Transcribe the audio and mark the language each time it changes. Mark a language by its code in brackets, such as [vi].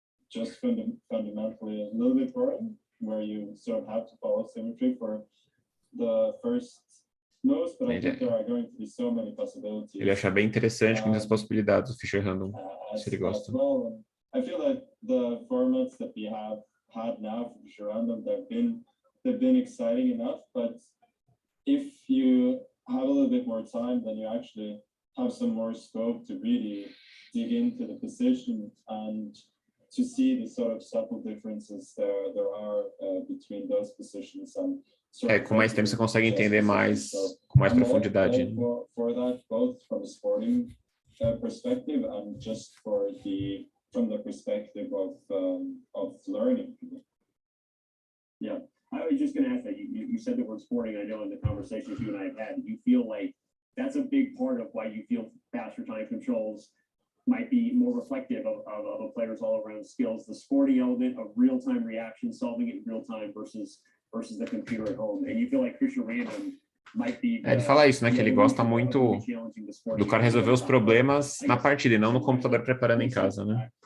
[en] Just fundamentally a little bit boring, where you sort of have to follow symmetry for the first moves, but I think there are going to be so many possibilities. [pt] Ele acha bem interessante muitas possibilidades do Fischer Random, se ele gosta. [en] Well. I feel like the formats that we have had now for Fischer Random, they've been exciting enough, but if you have a little bit more time, then you actually have some more scope to really dig into the position and to see the sort of subtle differences there are between those positions. [pt] Com mais tempo você consegue entender mais, com mais profundidade. [en] For that, both from a sporting perspective and just from the perspective of learning. Yeah, I was just going to ask that. You said the word sporting. I know in the conversations you and I have had, do you feel like that's a big part of why you feel faster time controls might be more reflective of a player's all-around skills, the sporting element of real-time reaction, solving it in real time versus the computer at home. And you feel like Fischer Random might be. [pt] Ele fala isso, né? Que ele gosta muito do cara resolver os problemas na partida e não no computador preparando em casa, né?